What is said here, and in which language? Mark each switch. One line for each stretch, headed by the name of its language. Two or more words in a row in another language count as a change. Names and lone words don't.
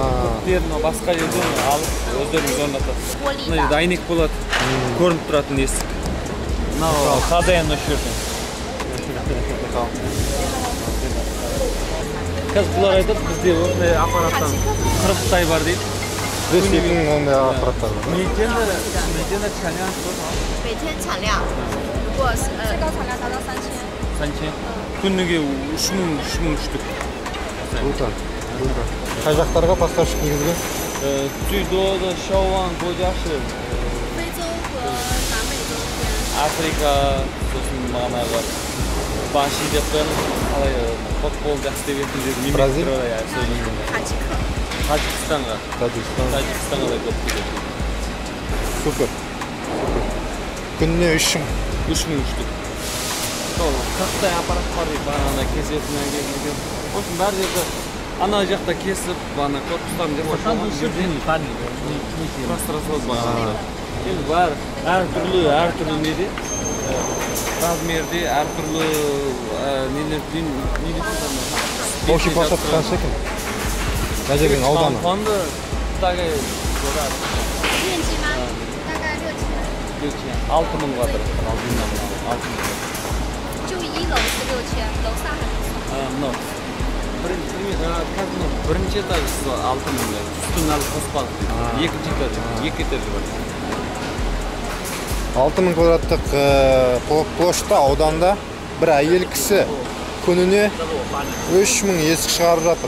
Kazakh: Кілттерін басқа жерден алып өздеріңіз орнатады. Мына дайнек болады. Көрініп тұратын есік. Мынау хозяин осы жерден. Қазір бұлар айтады, бізде осындай аппараттан 40-тай бар дейді. Ресейдің ондай аппараттар бар.
Chinese: 每天的产量是多少？每天产量，如果是最高产量达到3000。 3000.
Kazakh: Күніге 3000 штук. Круто. Қай жақтарға поставщик негізгі?
Chinese: 最多的销往国家是非洲和南美洲这边。
Kazakh: Африка, сосын бағанағы Баши деп қалай футбол жақсы деп етін Бразилия? Таджикстанға. Тәжікстанға да көп кетеді. Супер. Күніне 3000. 3000 штук. Сол 40-тай аппарат бар дейді, бағана кесетінен келген.
Russian: В общем,
Kazakh: бәр жерде ана жақта кесіп, бағана корпустарын деп қойған жерде құрастырасыз бағана. Енді бар әртүрлі неде, размерде, әртүрлі нелер
Russian: Общий площадь
Kazakh: қанша екен? Мына жердің ауданы?
Russian: Фонды такая
Chinese: 面积吗？大概6000。
Kazakh: 6000 квадрат.
Chinese: 就1楼是6000，楼上还是
Kazakh: Мынау. Бірінші этажы 6000, үстін алып қоспады. Екі этажы бар. 6000 квадраттық площадьта ауданда бір әйел кісі күніне 3000 есік шығарып жатыр.